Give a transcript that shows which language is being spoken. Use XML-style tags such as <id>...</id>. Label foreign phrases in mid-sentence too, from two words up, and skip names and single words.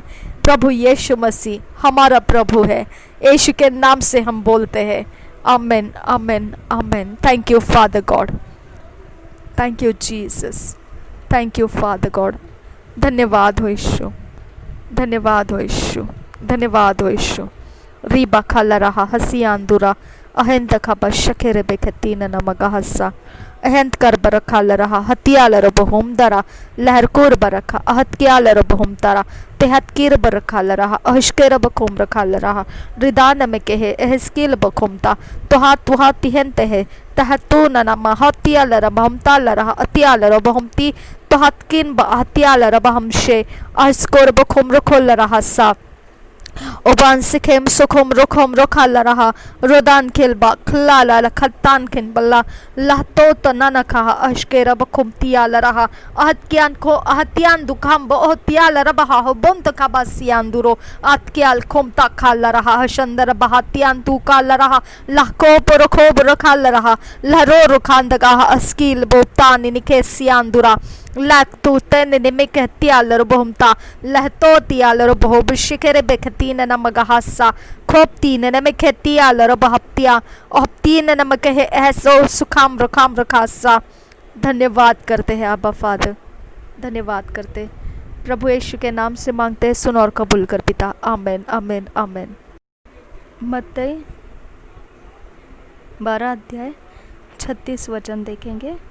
<hi>प्रभु यीशु मसीह हमारा प्रभु है। यीशु के नाम से हम बोलते हैं, आमेन आमेन आमेन।</hi> <en>Thank you Father God, thank you Jesus, thank you Father God.</en> <hi>धन्यवाद हो यीशु, धन्यवाद हो यीशु, धन्यवाद हो यीशु। रीबा खाला रहा हसियांदुरा अहंत खाबा शकेरे बेखतीन नमगा हस्सा अहंत कर बरखाल रहा हतियाल रबहुम दरा लहरकोर बरखा अहत्याल रबहुम तरा तेहतकीर बरखाल रहा अहशकेर बखुम रखाल रहा रिदान में कहे एहस्कील बखुमता तुहा तुहा तिहंत है तहतो ननमा हतियाल रबहुमताल रहा अतियाल रबहुमती तुहतकिन बहतियाल रबहमशे अहस्कोर बखुम रखोल रहा सा ओबान सिखेम सुखम रुखम रुखाल रहा रोदान खिलबा खलाला लखतान खिन बल्ला लहतो तो नन खा अशके रब खुमतियाल रहा अहत्यान को अहत्यान दुखाम बहुतियाल रबहा हो बुंत खबा सियांदुरो अतक्याल खुमता खाल रहा हशंदर बहातियान तू काल रहा लहको पुरखोब रखाल रहा लहरो रुखांदगा अस्कील बोतानी निके सियांदुरा लाक तू तेन निमिक त्यालर बहुमता लहतो त्यालर बहुब शिखरे बेखतीन नमग हासा खोपतीन नमिक त्यालर बहप्तिया ओहप्तीन नमक है ऐसो सुखाम रखाम रखासा। धन्यवाद करते हैं आबा फादर, धन्यवाद करते प्रभु यीशु के नाम से मांगते हैं, सुन और कबूल कर पिता, आमेन आमेन आमेन। मत्ती 12 अध्याय 36 वचन देखेंगे।</hi>